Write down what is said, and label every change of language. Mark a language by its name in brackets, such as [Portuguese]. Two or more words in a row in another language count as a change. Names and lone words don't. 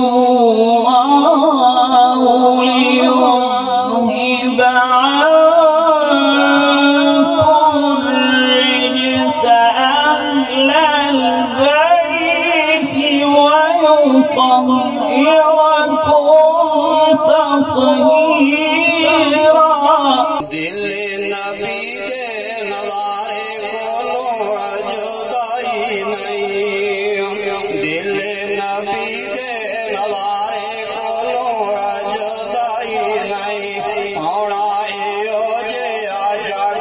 [Arabic] الله ليذهب عنكم الرجس أهل البيت ويطهركم تطهيرا۔ [Punjabi] دل نبی دے نظارے کولوں جدائی نہیں، دل نبی دے نظارے کولوں جدائی نہیں، سونا ایو جیا جگ